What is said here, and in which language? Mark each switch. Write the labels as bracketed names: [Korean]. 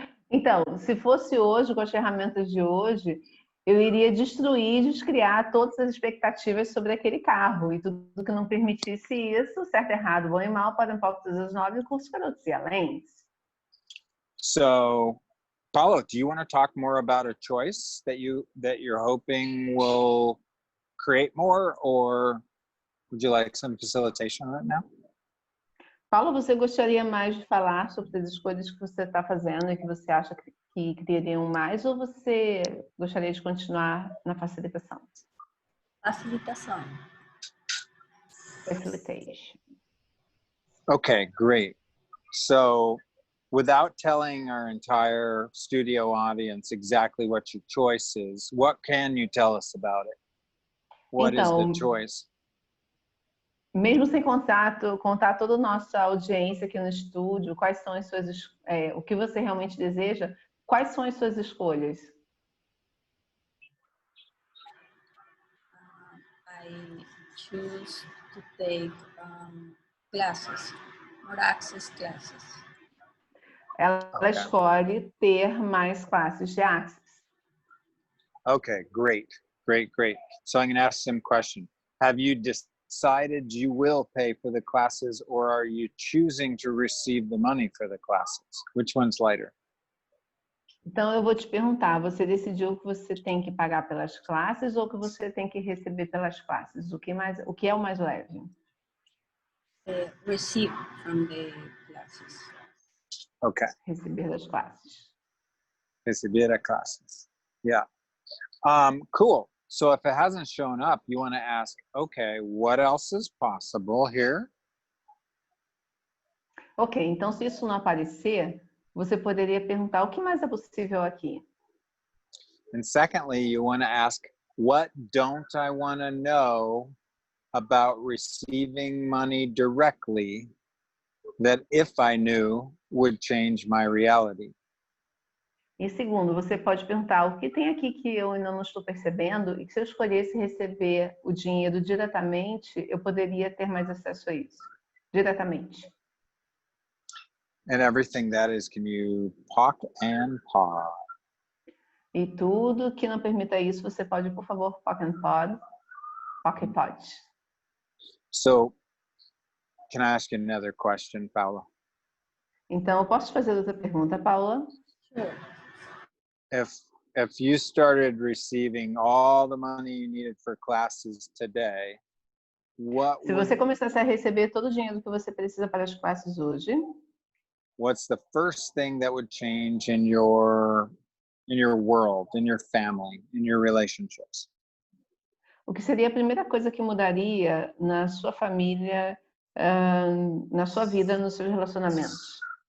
[Portuguese] Então, se fosse hoje, com as ferramentas de hoje, eu iria destruir, descriar todas as expectativas sobre aquele carro. E tudo que não permitisse isso, certo, errado, bom e mal, para um pouco todos os nove cursos garotos e além. [English] So, Paulo, do you want to talk more about a choice that you're hoping will create more, or would you like some facilitation right now? [Portuguese] Paulo, você gostaria mais de falar sobre as escolhas que você está fazendo e que você acha que criariam mais, ou você gostaria de continuar na facilitação? Facilitação. [English] Facilitation. Okay, great. So, without telling our entire studio audience exactly what your choice is, what can you tell us about it? What is the choice? [Portuguese] Mesmo sem contar toda a nossa audiência aqui no estúdio, quais são as suas, o que você realmente deseja, quais são as suas escolhas? [English] I choose to take classes, more access classes. [Portuguese] Ela escolhe ter mais classes de Access. [English] Okay, great. So I'm going to ask some question. Have you decided you will pay for the classes, or are you choosing to receive the money for the classes? Which one's lighter? [Portuguese] Então eu vou te perguntar, você decidiu que você tem que pagar pelas classes ou que você tem que receber pelas classes? O que é o mais leve? [English] Receive from the classes. Okay. [Portuguese] Receber das classes. Receber a classes. [English] Yeah. Cool. So if it hasn't shown up, you want to ask, okay, what else is possible here? [Portuguese] Ok, então se isso não aparecer, você poderia perguntar o que mais é possível aqui? [English] And secondly, you want to ask, what don't I want to know about receiving money directly that if I knew would change my reality? [Portuguese] E segundo, você pode perguntar o que tem aqui que eu ainda não estou percebendo e que se eu escolhesse receber o dinheiro diretamente, eu poderia ter mais acesso a isso. Diretamente. [English] And everything that is, can you pock and pod? [Portuguese] E tudo que não permita isso, você pode, por favor, pocket pod. [English] So, can I ask you another question, Paula? [Portuguese] Então, eu posso te fazer outra pergunta, Paula? [English] Sure. If you started receiving all the money you needed for classes today, [Portuguese] Se você começasse a receber todo o dinheiro que você precisa para as classes hoje, what's the first thing that would change in your world, in your family, in your relationships? o que seria a primeira coisa que mudaria na sua família, na sua vida, nos seus relacionamentos?